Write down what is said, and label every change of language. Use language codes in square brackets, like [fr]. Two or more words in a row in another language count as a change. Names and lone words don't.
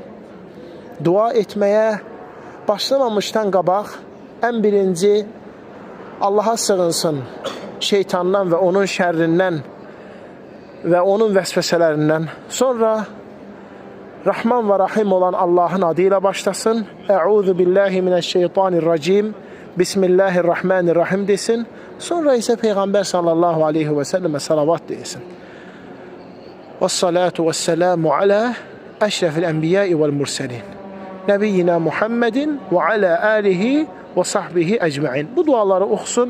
[az] Dua etməyə başlamamışdan qabaq ən birinci Allaha sığınsın şeytandan və onun şərrindən və onun vəsvəsələrindən. Sonra Rahman və Rahim olan Allahın adıyla başlasın. [ar] أعوذ بالله من الشيطان الرجيم. بسم الله الرحمن الرحيم [az] desin. Sonra isə Peyğəmbər [ar] صلى الله عليه وسلم [az] salavat desin. [ar] والصلاة والسلام على أشرف الأنبياء والمرسلين. نبينا محمد وعلى آله وصحبه أجمعين. [az] Bu duaları oxusun.